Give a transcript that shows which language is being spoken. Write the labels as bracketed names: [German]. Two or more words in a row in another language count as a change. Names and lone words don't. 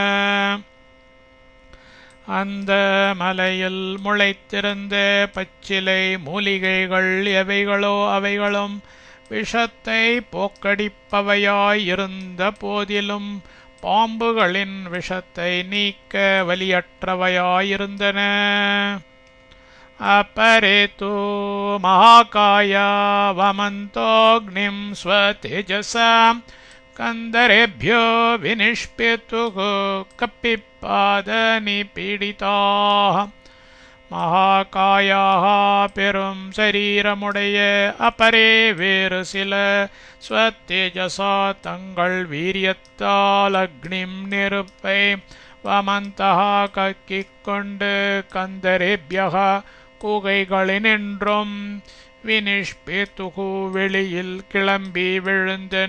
[Tamil] அந்த மலையில் முளைத்திருந்த பச்சிலை மூலிகைகள் எவைகளோ அவைகளும் விஷத்தை போக்கடிப்பவையாயிருந்த போதிலும் பாம்புகளின் விஷத்தை நீக்க வலியற்றவையாயிருந்தன. [Sanskrit] अपरेतु महाकाया वमन्तोऽग्निं स्वतेजसा कन्दरेभ्यो विनिष्पेतुः कपिपादनिपीडिताः. [Tamil] மகாகாயாக பெரும் சரீரமுடைய அபரே வேறு சில ஸ்வத்தேஜசா தங்கள் வீரியத்தால் அக்னிம் நெருப்பை வமந்தஹா கக்கிக் கொண்டு கந்தரேபியக குகைகளினின்றும் வினிஷ்பேத்துகு வெளியில் கிளம்பி விழுந்தன.